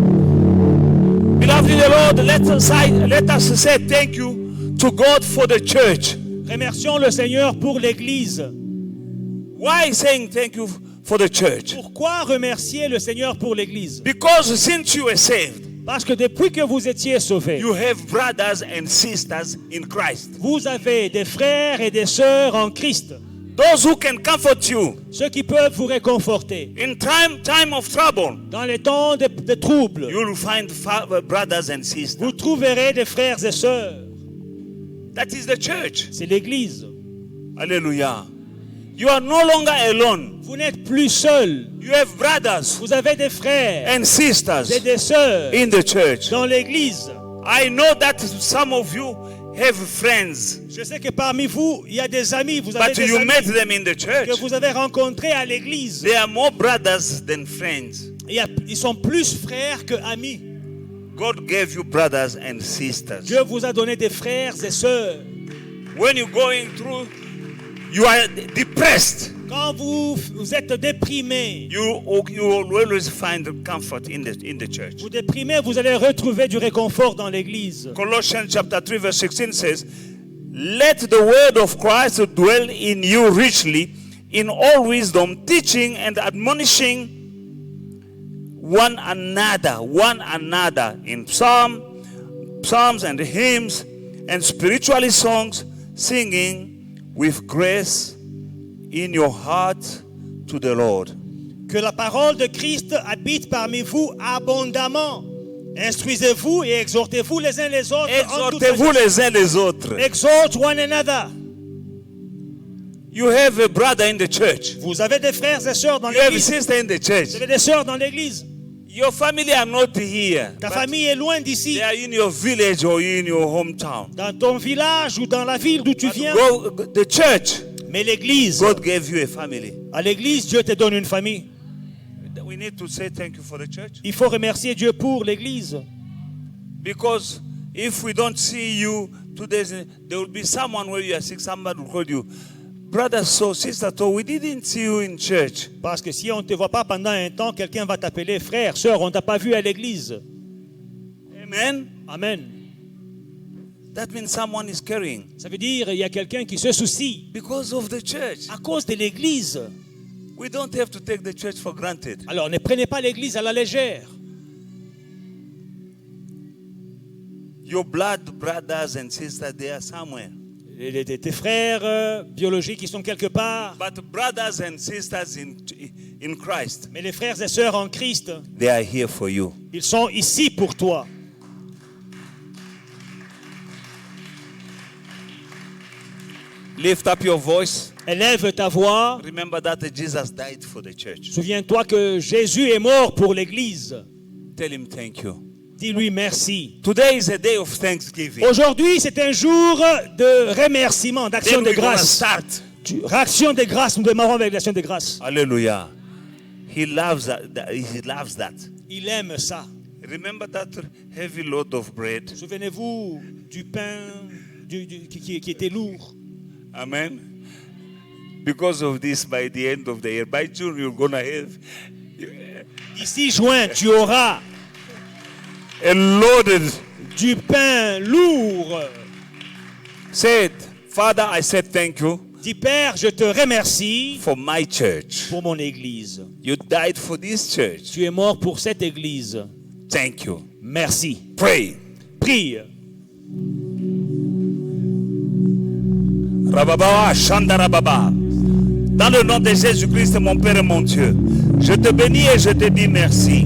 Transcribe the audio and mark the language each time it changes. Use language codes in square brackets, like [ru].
[en] Beloved in the Lord, let us say thank you to God for the church. [fr] Remercions le Seigneur pour l'Église. [en] Why saying thank you for the church? [fr] Pourquoi remercier le Seigneur pour l'Église? [en] Because since you were saved, [fr] parce que depuis que vous étiez sauvés, [en] you have brothers and sisters in Christ. [fr] Vous avez des frères et des sœurs en Christ. [en] Those who can comfort you. [fr] Ceux qui peuvent vous réconforter. [en] In time of trouble. [fr] Dans les temps de trouble. [en] You will find brothers and sisters. [fr] Vous trouverez des frères et sœurs. [en] That is the church. [fr] C'est l'Église. [en] Alléluia. You are no longer alone. [fr] Vous n'êtes plus seul. [en] You have brothers. [fr] Vous avez des frères [en] and sisters [fr] et des sœurs [en] in the church. [fr] Dans l'Église. [en] I know that some of you have friends. [fr] Je sais que parmi vous, il y a des amis. Vous avez [en] but [fr] des [en] you [fr] amis [en] met them in the church. [fr] Que vous avez rencontrés à l'Église. [en] They are more brothers than friends. [fr] Ils sont plus frères que amis. [en] God gave you brothers and sisters. [fr] Dieu vous a donné des frères et sœurs. [en] When you're going through, you are depressed. [fr] Quand vous êtes déprimé, [en] you will always find comfort in the church. [fr] Vous déprimez, vous allez retrouver du réconfort dans l'église. [en] Colossians chapter 3 verse 16 says, "Let the word of Christ dwell in you richly, in all wisdom, teaching and admonishing one another in psalms and hymns and spiritual songs, singing with grace in your heart to the Lord." [fr] Que la parole de Christ habite parmi vous abondamment. Instruisez-vous et exhortez-vous les uns les autres. Exhortez-vous les uns les autres. [en] Exhort one another. You have a brother in the church. [fr] Vous avez des frères et sœurs dans l'église. [en] You have a sister in the church. [fr] Vous avez des sœurs dans l'église. [en] Your family are not here. [fr] Ta famille est loin d'ici. [en] They are in your village or in your hometown. [fr] Dans ton village ou dans la ville d'où tu viens. [en] The church. [fr] Mais l'église. [en] God gave you a family. [fr] À l'église, Dieu te donne une famille. [en] We need to say thank you for the church. [fr] Il faut remercier Dieu pour l'église. [en] Because if we don't see you today, there will be someone where you are sick. Somebody will call you, brother so, sister so, we didn't see you in church. [fr] Parce que si on ne te voit pas pendant un temps, quelqu'un va t'appeler frère, sœur, on ne t'a pas vu à l'église. Amen. Amen. [en] That means someone is caring [fr] Ça veut dire qu'il y a quelqu'un qui se soucie [en] because of the church. [fr] à cause de l'église. [en] We don't have to take the church for granted. [fr] Alors ne prenez pas l'église à la légère. [en] Your blood brothers and sisters, they are somewhere. [fr] Tes frères biologiques, ils sont quelque part. [en] But brothers and sisters in Christ, [fr] Mais les frères et sœurs en Christ, [en] they are here for you. [fr] ils sont ici pour toi. [en] Lift up your voice. [fr] Élève ta voix. [en] Remember that Jesus died for the church. [fr] Souviens-toi que Jésus est mort pour l'église. [en] Tell him thank you. [fr] Dis-lui merci. [en] Today is a day of thanksgiving. [fr] Aujourd'hui, c'est un jour de remerciement, d'action [en] Then [fr] de [en] we're gonna [fr] grâce. [en] start. [fr] Action de grâce, nous démarrons avec l'action de grâce. [en] Hallelujah. He loves that. He loves that. [fr] Il aime ça. [en] Remember that heavy load of bread. [fr] Souvenez-vous du pain qui était lourd. Amen. [en] Because of this, by the end of the year, by June, you're gonna have [fr] D'ici juin, tu auras [en] a loaded. [fr] du pain lourd. [en] Said, Father, I said thank you [fr] Dis Père, je te remercie [en] for my church. [fr] pour mon église. [en] You died for this church. [fr] Tu es mort pour cette église. [en] Thank you. [fr] Merci. [en] Pray. [fr] Prie. Rababa, Shandarababa. Dans le nom de Jésus-Christ, mon Père et mon Dieu, je te bénis et je te dis merci.